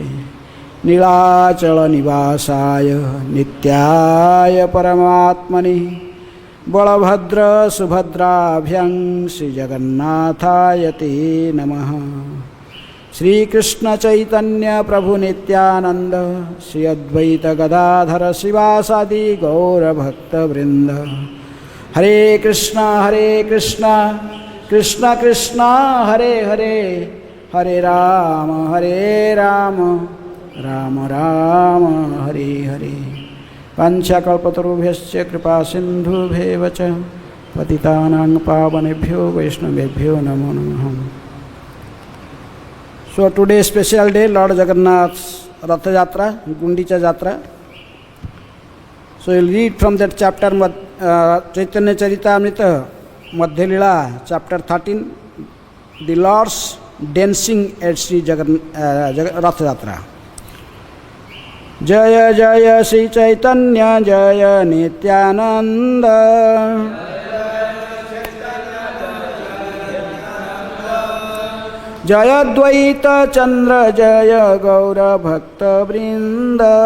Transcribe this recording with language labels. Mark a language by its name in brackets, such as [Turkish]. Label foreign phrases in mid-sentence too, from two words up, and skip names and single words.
[Sanskrit] नीलाचल निवासाय नित्याय परमात्मने बलभद्र सुभद्राभ्यां श्रीजगन्नाथाय ते नमः। श्रीकृष्ण चैतन्य प्रभु नित्यानंद श्री अद्वैत गदाधर शिवासादि गौरभक्तवृंद। हरे कृष्ण कृष्ण कृष्ण हरे हरे हरे राम राम राम हरे हरे। पंचकल्पतरुभ्यश्च कृपा सिन्धुभ्येव च पतितानां पावनेभ्यो वैष्णवेभ्यो नमो नमः। [English] So today special day, Lord Jagannath's Rath Yatra, Gundicha Yatra. So we'll read from that chapter Chaitanya Charitamrita Madhya Leela, chapter 13, the Lord's dancing at Sri Rath Yatra. [Sanskrit] जय जय श्री चैतन्य जय नित्यानंद जय द्वैत चंद्र जय गौर भक्त वृंद।